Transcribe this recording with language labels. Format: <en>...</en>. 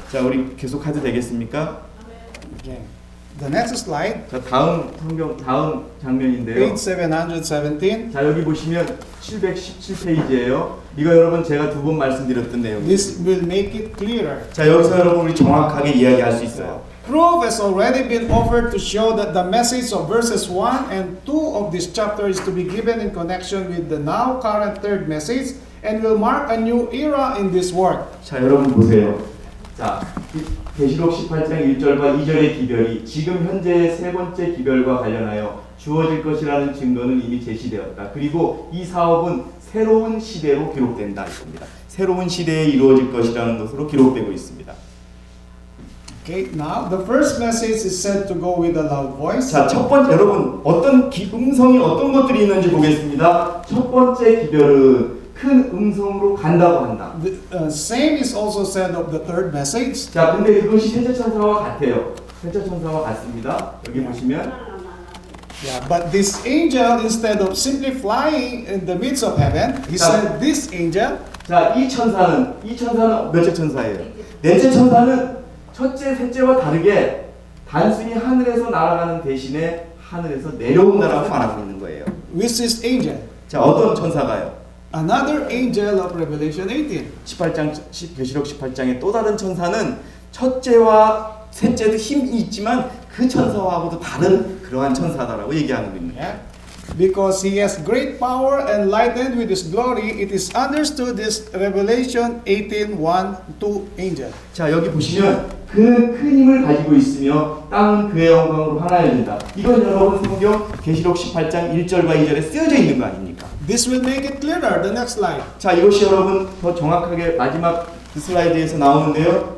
<ko>자, 우리 계속 해도 되겠습니까?</ko> <en>Okay. The next slide,</en> <ko>자, 다음 장면인데요.</ko> <en>page 717.</en> <ko>자, 여기 보시면 717페이지예요. 이거 여러분 제가 두 번 말씀드렸던 내용이에요.</ko> <en>This will make it clearer.</en> <ko>자, 여기서 여러분 우리 정확하게 이야기할 수 있어요.</ko> <en>Proof has already been offered to show that the message of verses 1 and 2 of this chapter is to be given in connection with the now current third message and will mark a new era in this work.</en> <ko>자, 여러분 보세요. 자, 계시록 18장 1절과 2절의 기별이 지금 현재의 세 번째 기별과 관련하여 주어질 것이라는 증거는 이미 제시되었다. 그리고 이 사업은 새로운 시대로 기록된다 이겁니다. 새로운 시대에 이루어질 것이라는 것으로 기록되고 있습니다.</ko> <en>Okay, now the first message is said to go with a loud voice.</en> <ko>자, 첫 번째 여러분 어떤 음성이 어떤 것들이 있는지 보겠습니다. 첫 번째 기별은 큰 음성으로 간다고 한다.</ko> <en>The same is also said of the third message.</en> <ko>자, 근데 그것이 셋째 천사와 같아요. 셋째 천사와 같습니다. 여기 보시면</ko> <en>Yeah, but this angel, instead of simply flying in the midst of heaven, he said this angel.</en> <ko>자, 이 천사는 몇째 천사예요? 넷째 천사는 첫째, 셋째와 다르게 단순히 하늘에서 날아가는 대신에 하늘에서 내려온다라고 말하고 있는 거예요.</ko> <en>Which is angel?</en> <ko>자, 어떤 천사가요?</ko> <en>Another angel of Revelation 18.</en> <ko>계시록 18장의 또 다른 천사는 첫째와 셋째도 힘이 있지만 그 천사하고도 다른 그러한 천사다라고 얘기하는 겁니다.</ko> <en>Yeah. Because he has great power and lightened with his glory, it is understood this Revelation 18:1-2 angel.</en> <ko>자, 여기 보시면 그는 큰 힘을 가지고 있으며 땅은 그의 영광으로 환하여진다. 이건 여러분 성경 계시록 18장 1절과 2절에 쓰여져 있는 거 아닙니까?</ko> <en>This will make it clearer. The next slide.</en> <ko>자, 이것이 여러분 더 정확하게 마지막 그 슬라이드에서 나오는데요.</ko>